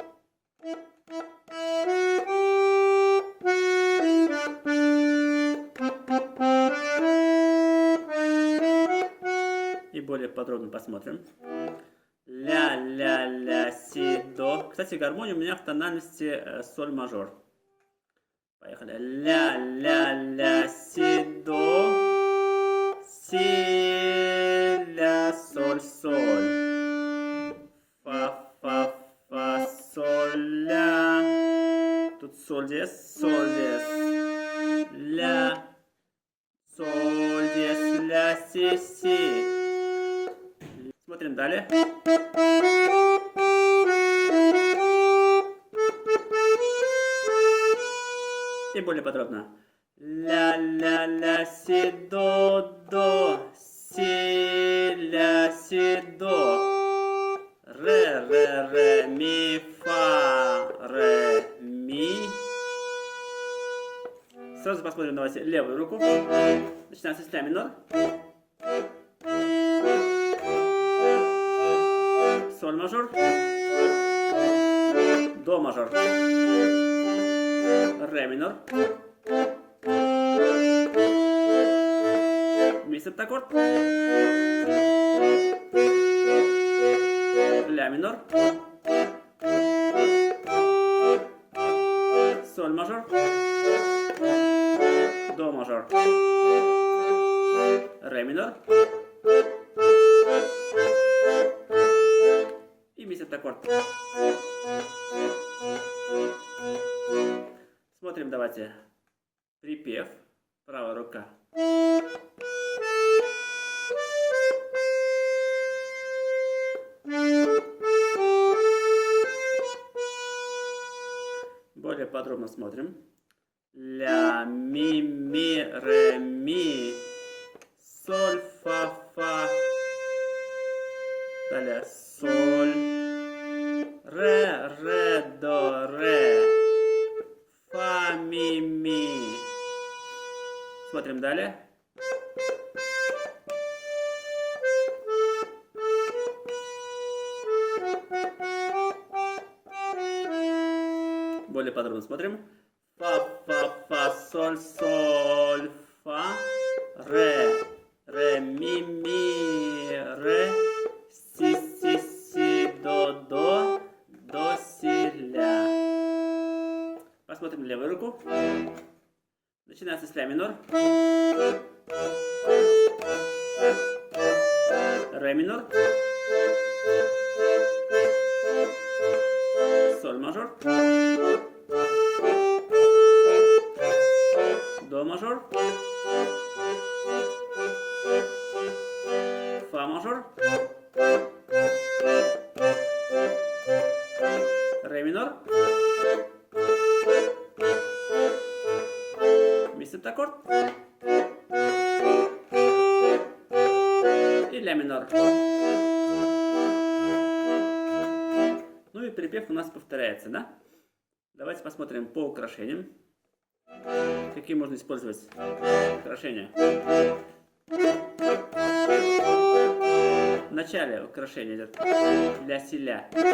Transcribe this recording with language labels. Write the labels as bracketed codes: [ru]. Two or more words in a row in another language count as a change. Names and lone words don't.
[ru] И более подробно посмотрим. Ля, ля, ля, си, до. Кстати, гармония у меня в тональности соль мажор. Поехали. Ля, ля, ля, си, до. Си, ля, соль, соль. Фа, фа, фа, соль, ля. Тут соль диез, ля. Соль, диез, ля, си, си. Смотрим далее. И более подробно. Ля, ля, ля, си, до, си, ля, си, до. Ре, ми, фа, ре, ми. Сразу посмотрим, давайте, левую руку. Начинаем с ля минор. Соль мажор. До мажор. Ре минор. Ми септаккорд. Ля минор. Соль мажор. До мажор. Ре минор. И ми септаккорд. Смотрим, давайте, припев, правая рука. Более подробно смотрим. Ля, ми, ре, ми, соль, фа. Далее соль, ре, до, ре. Фа, ми. Смотрим далее. Более подробно смотрим. Фа, соль, фа. Ре, ми, ре. Си, до, си, ля. Посмотрим левую руку. Начинается с ля минор. Ре минор. Соль мажор. До мажор. Фа мажор. Ре минор. Ми септаккорд. И ля минор. Ну и припев у нас повторяется, да? Давайте посмотрим по украшениям. Какие можно использовать украшения? В начале украшения идет ля, си, ля.